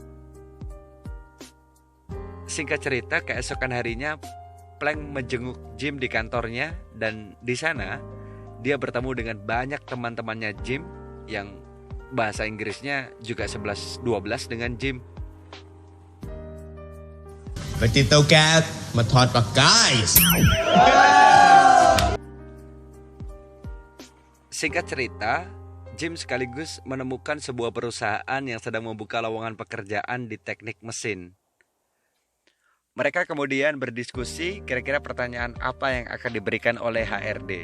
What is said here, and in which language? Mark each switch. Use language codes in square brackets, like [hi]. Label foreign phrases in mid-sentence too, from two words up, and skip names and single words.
[id] Singkat cerita, keesokan harinya Plank menjenguk Jim di kantornya dan di sana dia bertemu dengan banyak teman-temannya Jim yang bahasa Inggrisnya juga 11-12 dengan Jim. [th] ไปติดเตาแก๊สมาถอดปลั๊กไกส์ [id] Singkat cerita, Jim sekaligus menemukan sebuah perusahaan yang sedang membuka lowongan pekerjaan di teknik mesin. Mereka kemudian berdiskusi kira-kira pertanyaan apa yang akan diberikan oleh HRD.